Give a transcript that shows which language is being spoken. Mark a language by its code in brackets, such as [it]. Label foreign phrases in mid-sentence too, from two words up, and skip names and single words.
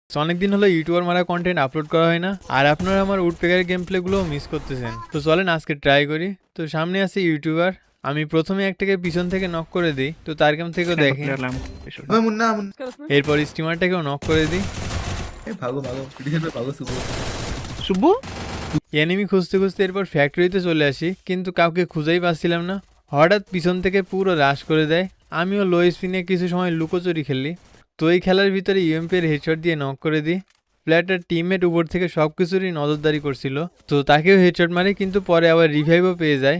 [bn] অনেকদিন হলো ইউটিউবার মারা কন্টেন্ট আপলোড করা হয় না, আর আপনারা আমার উডপেকার গেম প্লেগুলো মিস করতেছেন। তো চলেন আজকে ট্রাই করি। তো সামনে আছে ইউটিউবার, আমি প্রথমে একটাকে পিছন থেকে নক করে দিই, তো তার গেম থেকেও দেখি। [hi] ओए मुन्ना मुन्ना [bn] এরপর স্টিমারটাকেও নক করে দিই। [hi] ए भागो भागो पीछे से भागो सुबह [bn] শুভু এনিমি খুঁজতে খুঁজতে এরপর ফ্যাক্টরিতে চলে আসি, কিন্তু কাউকে খুঁজেই পাচ্ছিলাম না। হঠাৎ পিছন থেকে পুরো রাশ করে দেয়। আমিও লো স্পিনে কিছু সময় লুকোচুরি খেলি। তো এই খেলার ভিতরে ইউএমপি এর হেডশট দিয়ে নক করে দিই। প্লেয়ারটার টিমমেট উপর থেকে সব কিছুরই নজরদারি করছিল, তো তাকেও হেডশট মারে, কিন্তু পরে আবার রিভাইভও পেয়ে যায়।